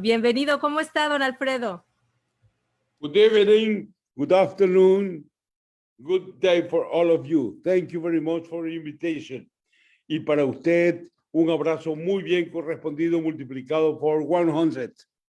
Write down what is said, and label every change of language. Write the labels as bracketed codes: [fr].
[es] Bienvenido, ¿cómo está, don Alfredo? [en] Good evening, good afternoon, good day for all of you. Thank you very much for the invitation. [es] Y para usted, un abrazo muy bien correspondido, multiplicado por 100.